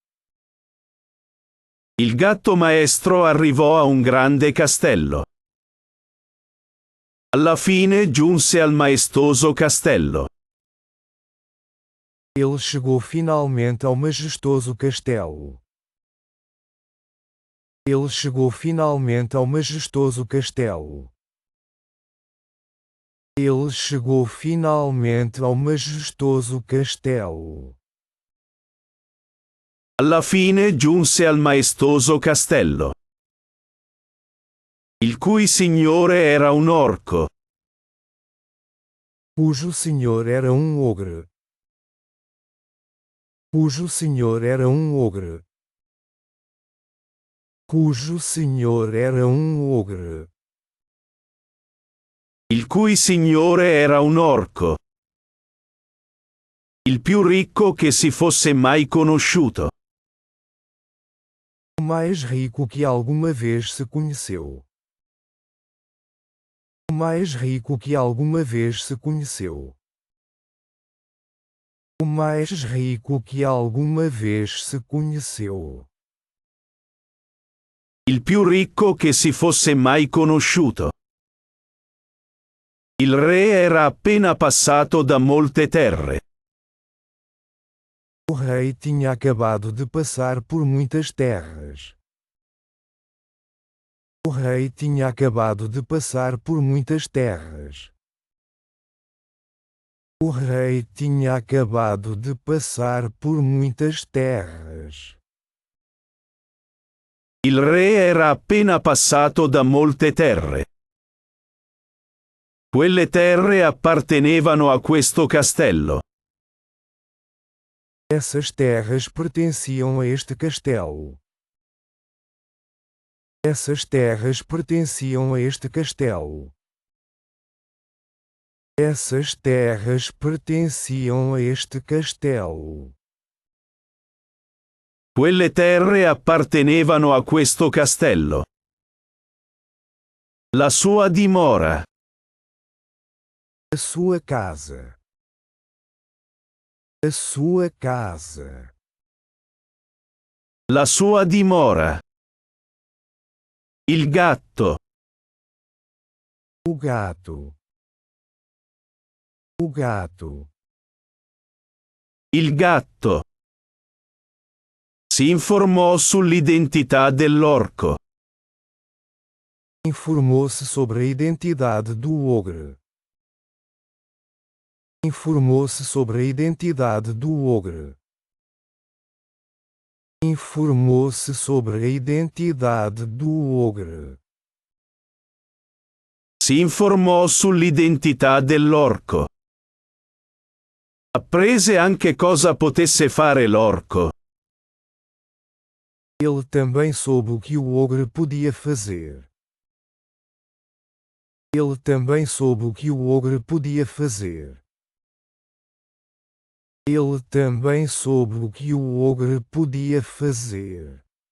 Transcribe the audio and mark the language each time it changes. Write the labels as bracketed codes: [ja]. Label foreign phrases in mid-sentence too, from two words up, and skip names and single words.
[it] Il gatto maestro arrivò a un grande castello. Alla fine giunse al maestoso castello. [pt] Ele chegou finalmente ao majestoso castelo. Ele chegou finalmente ao majestoso castelo. Ele chegou finalmente ao majestoso castelo. [it] Alla fine giunse al maestoso castello, il cui signore era un orco. [pt] Cujo senhor era ogre. Cujo senhor era ogre. Cujo senhor era ogre. [it] Il cui signore era un orco. Il più ricco che si fosse mai conosciuto. [pt] O mais rico que alguma vez se conheceu. O mais rico que alguma vez se conheceu. O mais rico que alguma vez se conheceu. [it] Il più ricco che si fosse mai conosciuto. Il re era appena passato da molte terre. [pt] O rei tinha acabado de passar por muitas terras. O rei tinha acabado de passar por muitas terras. O rei tinha acabado de passar por muitas terras. [it] Il re era appena passato da molte terre. Quelle terre appartenevano a questo castello. [pt] Essas terras pertenciam a este castelo. Essas terras pertenciam a este castelo. Essas terras pertenciam a este castelo. Quelle terre appartenevano a questo castello. [it] La sua dimora. [pt] A sua casa. A sua casa. [it] La sua dimora. Il gatto. [pt] O gato. O gato. [it] Il gatto. Si informò sull'identità dell'orco. [pt] Informou-se sobre a identidade do ogre. Informou-se sobre a identidade do ogre. Informou-se sobre a identidade do ogre. [it] Si informò sull'identità dell'orco. Apprese anche cosa potesse fare l'orco. [pt] Ele também soube o que o ogre podia fazer. Ele também soube o que o ogre podia fazer. Ele também soube o que o ogre podia fazer.